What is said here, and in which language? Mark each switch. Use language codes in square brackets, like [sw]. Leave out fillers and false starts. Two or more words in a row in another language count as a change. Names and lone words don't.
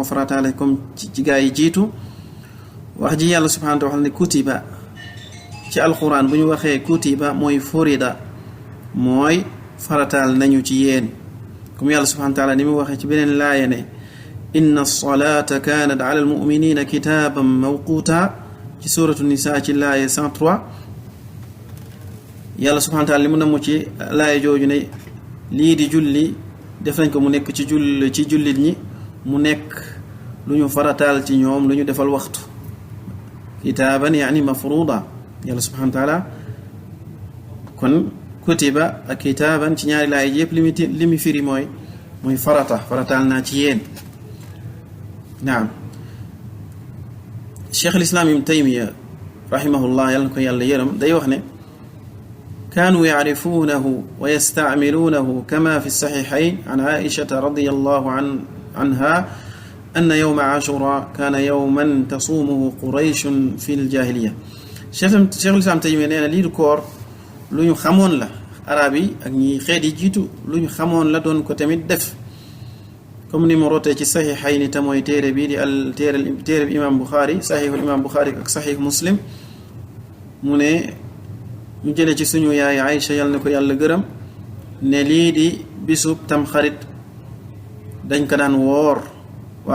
[wo] farataale comme ci gaa yi jiitu wax ji yàlla [ar] سبحانه وتعالى [wo] ne kutiba ci alquran bu ñu waxee kutiba mooy furida mooy farataal nañu ci yéen comme yàlla [ar] سبحانه وتعالى [wo] ni mu waxee ci beneen laaya ne [ar] إن الصلاة كانت على المؤمنين كتابا موقوتا [wo] ci suratu nisa ci laaya 103 yàlla [ar] سبحانه وتعالى [wo] li mu namm ci laay jooju ne lii di julli def nañ ko mu nekk ci jullit ñi mu nekk lu ñu farataal ci ñoom lu ñu defal waxtu [ar] كتابا يعني مفروضة [wo] yàlla [ar] سبحانه وتعالى [wo] kon kutiba ak kitaaban ci ñaari laay yëpp li mu firi mooy farataal naa ci yéen naam cheikh al-islam ibn taymiya rahimahullah yàlla na ko yàlla yërëm day wax ne [ar] كانوا يعرفونه ويستعملونه كما في الصحيحين عن عائشة رضي الله عنها أن يوم عاشوراء كان يوما تصومه قريش في الجاهلية شيخ [wo] الإسلام تيمية نينا لي كور لو ñu xamoon la arab yi ak ñi xeet yi jiitu lu ñu xamoon la doon ko tamit def comme ni mu rotee ci saxiixayni te mooy téere bii di téere bi imam Bukhari saxiixul imam Bukhari ak saxiix Muslim mu ne ñu jëlee ci suñu yaay Aïcha yàlla na ko yàlla gërëm ne lii di bisub tamxarit dañ ko daan woor waa